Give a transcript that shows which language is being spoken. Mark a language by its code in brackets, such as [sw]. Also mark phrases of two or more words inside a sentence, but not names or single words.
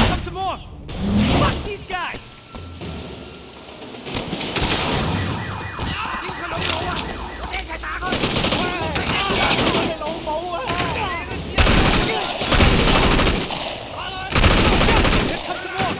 [en] some more! Fuck these guys! [yue] 點佢老母啊！我哋一齊打佢！喂！老母啊！ [en] Here comes some more!